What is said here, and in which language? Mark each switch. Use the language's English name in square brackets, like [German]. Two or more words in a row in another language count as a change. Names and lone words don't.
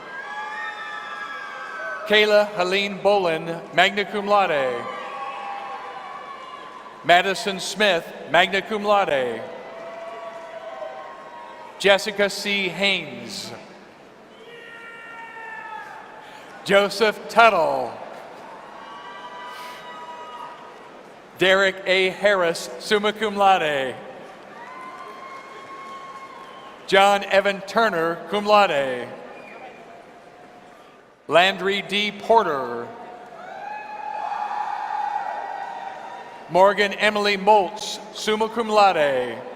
[English] Kayla Helene Bolin, [Latin] magna cum laude. [English] Madison Smith, [Latin] magna cum laude. [English] Jessica C. Haynes. Joseph Tuttle. Derek A. Harris, [Latin] summa cum laude. [English] John Evan Turner, [Latin] cum laude. [English] Landry D. Porter. Morgan Emily Moltz, [Latin] summa cum laude.